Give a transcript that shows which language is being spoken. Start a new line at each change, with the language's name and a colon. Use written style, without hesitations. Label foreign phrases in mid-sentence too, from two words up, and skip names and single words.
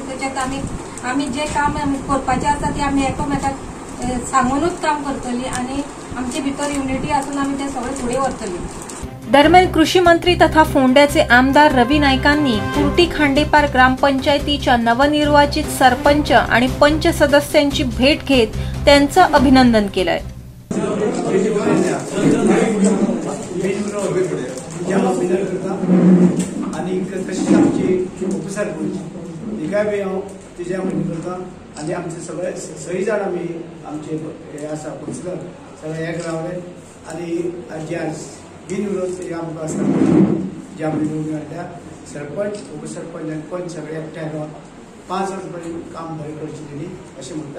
Konkani: त्याच्यात आमी जे काम करपाचे आसा ते आमी एकामेकाक सांगूनच काम करतली आणि आमचे भितर युनिटी आसून आमी ते सगळे फुडें व्हरतली।
Marathi: दरम्यान कृषी मंत्री तथा फोंड्याचे आमदार रवी नाईकांनी कुर्टी खांडेपार ग्रामपंचायतीच्या नवनिर्वाचित सरपंच आणि पंच सदस्यांची भेट घेत त्यांचं अभिनंदन केलंय।
Konkani: आणि तशीच आमची उपसरपंच तिकाय बी हांव तिजे करता आणि आमचे सगळे सही जाण आमी आमचे हे आसा पंचकर सगळे एक रावले आणि जे बिनविरोध आमकां आसता जे आमी निवडून हाडल्या सरपंच उपसरपंच आनी पंच सगळे एकठांय रावन 5 वर्स पर्यंत काम बरें करचें तेणी अशें म्हणटा।